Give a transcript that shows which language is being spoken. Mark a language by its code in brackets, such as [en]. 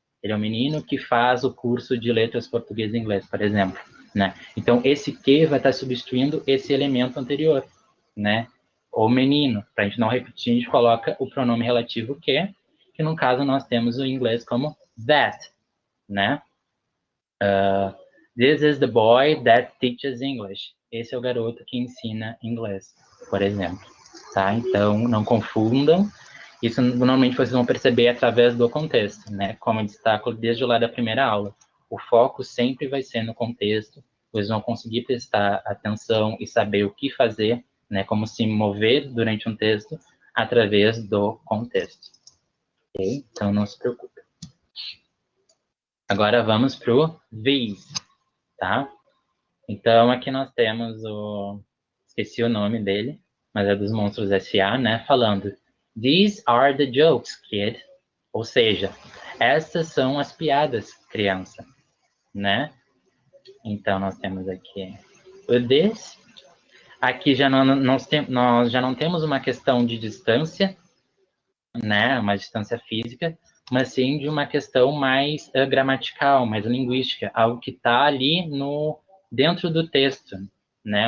[pt] Ele é o menino que faz o curso de letras português e inglês, por exemplo, né? Então, esse que vai estar substituindo esse elemento anterior, né? O menino, para a gente não repetir, a gente coloca o pronome relativo que no caso nós temos o inglês como that, né? [en] This is the boy that teaches English. [pt] Esse é o garoto que ensina inglês, por exemplo, tá? Então, não confundam. Isso normalmente vocês vão perceber através do contexto, né? Como eu destaco desde lá da primeira aula. O foco sempre vai ser no contexto. Vocês vão conseguir prestar atenção e saber o que fazer, né? Como se mover durante um texto através do contexto. Ok? Então, não se preocupe. Agora vamos para o these, tá? Então, aqui nós temos esqueci o nome dele, mas é dos Monstros S.A., né? [en] Falando, these are the jokes, kid. [pt] Ou seja, essas são as piadas, criança, né? Então, nós temos aqui o this. Aqui nós já não temos uma questão de distância, né? Uma distância física, mas sim de uma questão mais gramatical, mais linguística, algo que está ali dentro do texto, né?